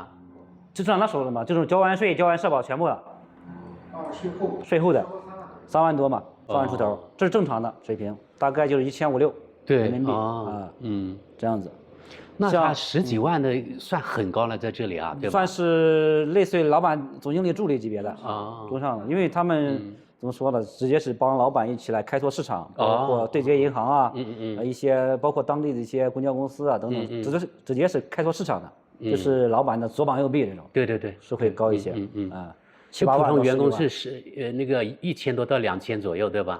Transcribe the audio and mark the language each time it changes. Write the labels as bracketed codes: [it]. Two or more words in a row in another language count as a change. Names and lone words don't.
[zh] 就拿到手的嘛，就是交完税、交完社保全部了。税后的3万多嘛，3万出头，这是正常的水平，大概就是1500、1600人民币啊，这样子。那他10幾萬的算很高了，在這裡啊，對吧？算是類似於老闆、總經理助理級別的中上的，因為他們怎麼說呢，直接是幫老闆一起來開拓市場，包括對接銀行啊，一些包括當地的一些公交公司啊等等，直接是開拓市場的，就是老闆的左膀右臂這種。對對對，是會高一些，啊，7、8萬。普通員工是那個1000多到2000左右，對吧？